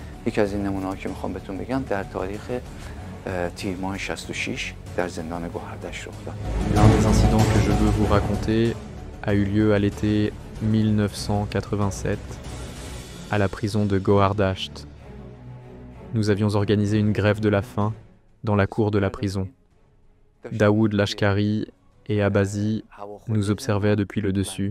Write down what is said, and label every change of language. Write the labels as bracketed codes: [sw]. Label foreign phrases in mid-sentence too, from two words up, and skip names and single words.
[fa] یکی از این نمونه‌ها که میخوام بهتون بگم در تاریخ تیر ماه 66 در زندان گوهردشت رخ داد. [fr] L'un des incidents que je veux vous raconter a eu lieu à l'été 1987 à la prison de Gohardasht. Nous avions organisé une grève de la faim dans la cour de la prison. Daoud Lashkari et Abazi nous observaient depuis le dessus.